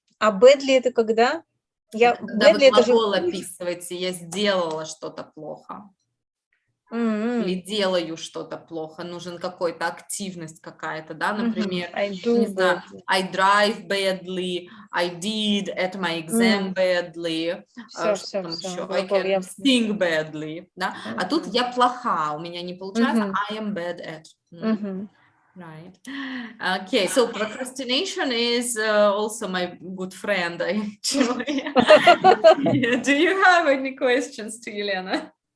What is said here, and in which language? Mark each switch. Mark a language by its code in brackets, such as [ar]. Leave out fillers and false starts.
[ru] А badly это когда? Это когда вы badly это же... глагол описываете, я сделала что-то плохо. Или делаю что-то плохо, нужен какой-то активность какая-то, да, например, [en] I do [ru] не знаю, [en] badly. I drive badly, I did at my exam badly, [ru] Все, что все, там все. еще, [en] I can sing badly, [ru] да, а тут я плоха, у меня не получается, [en] I am bad at. Right. Okay, so procrastination is also my good friend, actually. Yeah. Do you have any questions to Elena?